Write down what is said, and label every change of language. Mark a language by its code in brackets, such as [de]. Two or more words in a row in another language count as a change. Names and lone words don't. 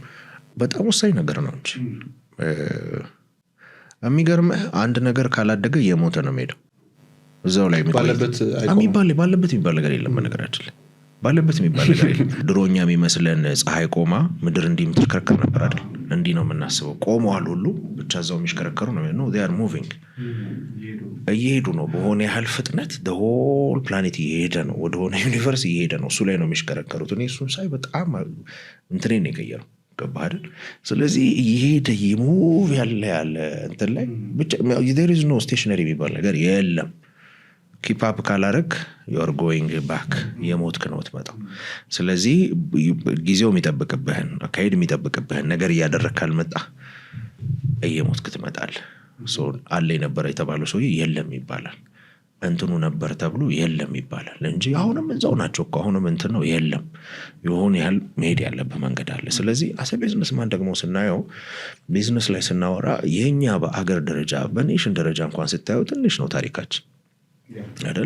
[am] በጣም ወሳኝ ነገር ነው እንጂ የሚገርምህ አንድ ነገር ካላደገ እየሞተ ነው የሚሄደው። እዛው ላይ ባለበት የሚባል ነገር የለም። በነገራችን ላይ ባለበት የሚባል ነገር የለም። ድሮኛ የሚመስለን ፀሐይ ቆማ ምድር እንዲህ የምትሽከረከር ነበር አይደል? እንዲህ ነው የምናስበው። ቆመዋል ሁሉ ብቻ እዛው የሚሽከረከሩ ነው። [en] they are moving [am] እየሄዱ ነው በሆነ ያህል ፍጥነት። [en] the whole planet [am] እየሄደ ነው፣ ወደሆነ ዩኒቨርስ እየሄደ ነው። እሱ ላይ ነው የሚሽከረከሩት። እኔ እሱን ሳይ በጣም እንትኔን ነው የቀየረው። ገባህ አይደል? ስለዚህ እየሄደ ይሙቭ ያለ እንትን ላይ ብቻ [en] there is no stationary [am] የሚባል ነገር የለም። [en] keep up [am] ካላረግ [en] you're going back [am] የሞትክ ነው ትመጣው። ስለዚህ ጊዜው የሚጠብቅብህን አካሄድ የሚጠብቅብህን ነገር እያደረግ ካልመጣ እየሞትክ ትመጣለህ። አለ የነበረ የተባለው ሰውዬ የለም ይባላል። እንትኑ ነበር ተብሎ የለም ይባላል እንጂ አሁንም እዛው ናቸው እኮ አሁንም እንትን ነው የለም። የሆነ ያህል መሄድ ያለብህ መንገድ አለ። ስለዚህ [en] as business man [am] ደግሞ ስናየው ቢዝነስ ላይ ስናወራ የኛ በአገር ደረጃ በኔሽን ደረጃ እንኳን ስታየው ትንሽ ነው ታሪካችን አይደል?